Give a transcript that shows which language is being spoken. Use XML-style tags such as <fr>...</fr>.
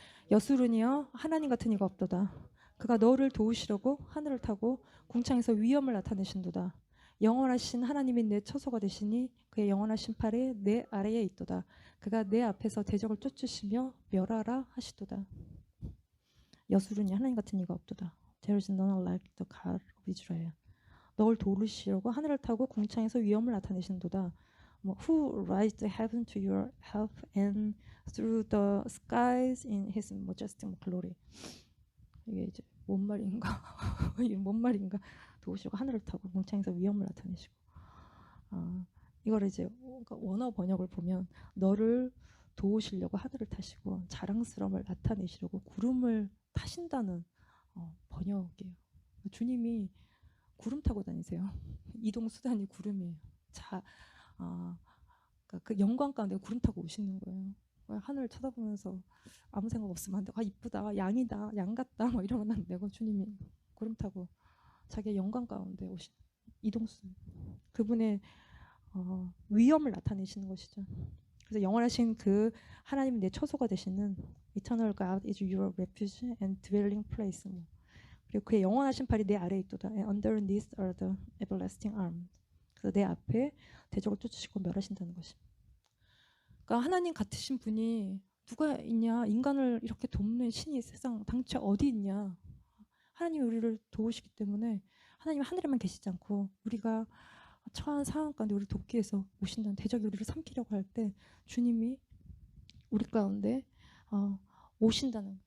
<ko>여수르니여 하나님 같은 이가 없도다. 그가 너를 도우시려고 하늘을 타고 궁창에서 위엄을 나타내신도다. 영원하신 하나님이 내 처소가 되시니 그의 영원하신 팔이 내 아래에 있도다. 그가 내 앞에서 대적을 쫓으시며 멸하라 하시도다. 여수르니 하나님 같은 이가 없도다.</ko> <en>There is none like the God of Israel.</en> <ko>너를 도우시려고 하늘을 타고 궁창에서 위엄을 나타내신도다.</ko> <en>Who rises the heaven to your help and through the skies in his majestic glory.</en> <ko>이게 이제 뭔 말인가? 이게 뭔 말인가? 도우시고 하늘을 타고 궁창에서 위엄을 나타내시고. 이걸 이제 원어 번역을 보면 너를 도우시려고 하늘을 타시고 자랑스러움을 나타내시려고 구름을 타신다는 번역이에요. 주님이 구름 타고 다니세요. 이동 수단이 구름이에요. 그러니까 그 영광 가운데 구름 타고 오시는 거예요. 하늘 쳐다보면서 아무 생각 없으면 안 돼. 이쁘다, 양이다, 양 같다, 뭐 이러면 안 되고 주님이 구름 타고 자기의 영광 가운데 오신 이동수, 그분의 위엄을 나타내시는 것이죠. 그래서 영원하신 그 하나님이 내 처소가 되시는</ko> <en>Eternal God is your refuge and dwelling place.</en> <ko>그리고 그의 영원하신 팔이 내 아래에 있도다.</ko> <en>And underneath are the everlasting arms.</en> <ko>그래서 내 앞에 대적을 쫓으시고 멸하신다는 것입니다. 그러니까 하나님 같으신 분이 누가 있냐? 인간을 이렇게 돕는 신이 세상 당최 어디 있냐? 하나님이 우리를 도우시기 때문에 하나님은 하늘에만 계시지 않고 우리가 처한 상황 가운데 우리를 돕기 위해서 오신다는, 대적이 우리를 삼키려고 할 때 주님이 우리 가운데 오신다는.</ko>